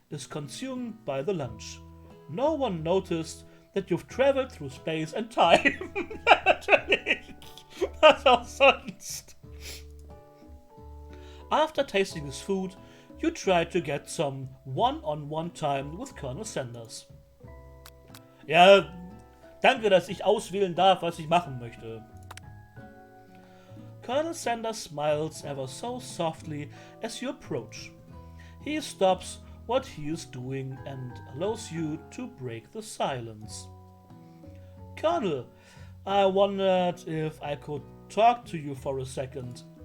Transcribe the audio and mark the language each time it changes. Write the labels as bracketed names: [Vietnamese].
[English] is consumed by the lunch. No one noticed that you've traveled through space and time. [German] Natürlich. Was auch sonst. [English] After tasting his food, you try to get some one-on-one time with Colonel Sanders. [German] Ja, danke, dass ich auswählen darf, was ich machen möchte. [English] Colonel Sanders smiles ever so softly as you approach. He stops what he is doing and allows you to break the silence. Colonel, I wondered if I could talk to you for a second.